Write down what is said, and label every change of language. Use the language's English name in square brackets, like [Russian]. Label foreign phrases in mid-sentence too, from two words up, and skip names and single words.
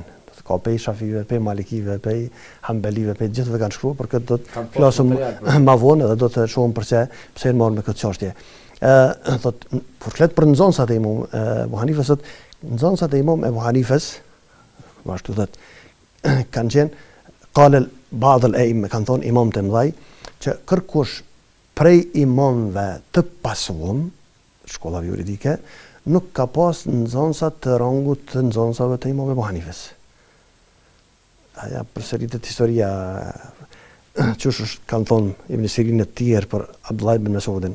[Albanian] Ka pej Shafive, pej Malikive, pej Hanbelive, pej gjithëve kanë shkruar, për këtë do të flasëm ma vonë dhe do të shohim pse e marrën me këtë çështje. Thot, për flet për nxënësat e Imam Ebu Hanifes, nxënësat e Imam Ebu Hanifes, ashtu thot, kanë qenë, [Arabic] قال بعض الأئمة, [Albanian] kanë thonë imam të mëdhaj, që kërkush prej imamve të pasuam, shkollave juridike, nuk ka pas nxënësa të rangut të nxënësave të Imam Ebu Hanifes. Aja përsëritet historia, qysh kanë thonë Ibn Sirin e tjerë për Abdullah ibn Mesudin.